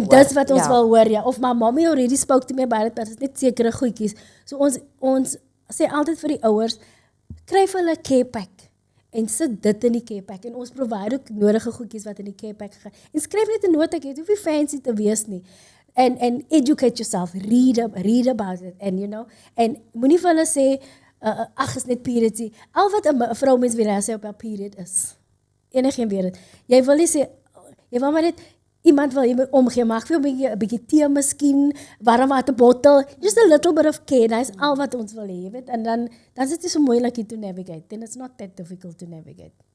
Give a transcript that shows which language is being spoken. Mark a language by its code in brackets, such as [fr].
[af] en dis wat ons wil hoor, ja. Of [en] my mommy already spoke to me about it, but [af] dit is net sekere goedjies. So ons sê altyd vir die ouers, kry vir hulle 'n care pack en sit dit in die care pack en ons provide ook nodige goedjies wat in die care pack gaan. En skryf net 'n notaatjie, dit hoef nie fancy te wees nie. [en] And educate yourself, read about it, and you know, [af] en moenie vir hulle sê, ag is net periods. Al wat 'n vrou mens wil sê op haar period is. Enigeen weet dit. Jy wil nie sê, jy wil maar net iemand wil jy omgee, maak vir 'n bietjie tee miskien, warm waterbottel, [en] just a little bit of care, [af] dis al wat ons wil hê, jy weet, en dan is dit nie so moeilik [en] to navigate, then it's not that difficult to navigate.